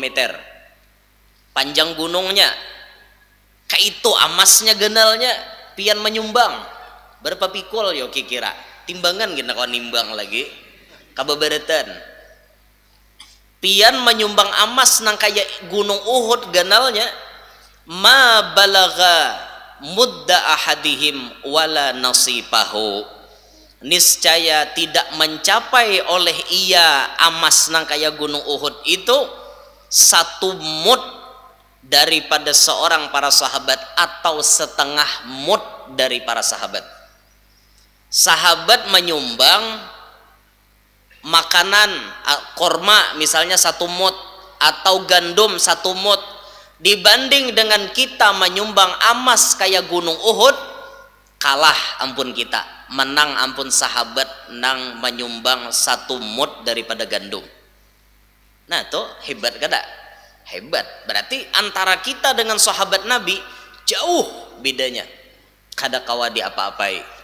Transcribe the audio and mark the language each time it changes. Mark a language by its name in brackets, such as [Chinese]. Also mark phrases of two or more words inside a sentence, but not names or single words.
[Banjar] Panjang gunungnya. Kayak itu amasnya genalnya pian menyumbang. Berapa pikul yo kira? Timbangan gina kau nimbang lagi. Kababaratan. Pian menyumbang amas nang kayak gunung Uhud genalnya, [Arabic] ما بلغ مد أحدهم ولا نصيفه. [Banjar] Niscaya tidak mencapai oleh ia amas nang kayak gunung Uhud itu satu mud daripada seorang para sahabat, atau setengah mud dari para sahabat. [Indonesian] Sahabat menyumbang makanan korma misalnya satu mud, atau gandum satu mud, [Banjar] dibanding dengan kita menyumbang amas kayak gunung Uhud, kalah ampun kita, menang ampun sahabat nang menyumbang satu mud daripada gandum. Nah tuh hebat kada? Hebat. Berarti antara kita dengan sahabat Nabi jauh bedanya kada kawa di apa-apai.